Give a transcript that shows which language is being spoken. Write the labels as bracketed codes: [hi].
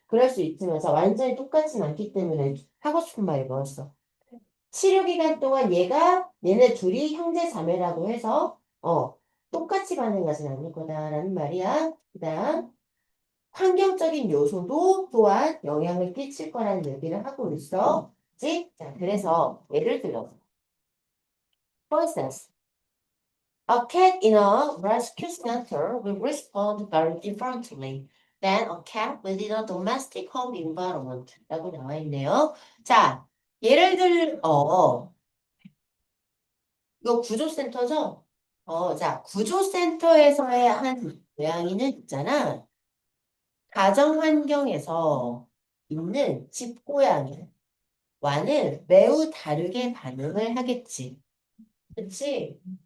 [ko] 그럴 수 있지만 자, 완전히 똑같진 않기 때문에 하고 싶은 말이 뭐였어? 치료 기간 동안 얘네 둘이 형제 자매라고 해서 똑같이 반응하진 않을 거다라는 말이야. 그다음 환경적인 요소도 또한 영향을 끼칠 거라는 얘기를 하고 있어. 그치? 자, 그래서 예를 들어, [en] for instance, a cat in a rescue center will respond very differently than a cat within a domestic home environment. [ko] 라고 나와 있네요. 자, 예를 이거 구조센터죠? 자, 구조센터에서의 한 고양이는 있잖아. 가정 환경에서 있는 집고양이와는 매우 다르게 반응을 하겠지. 그치?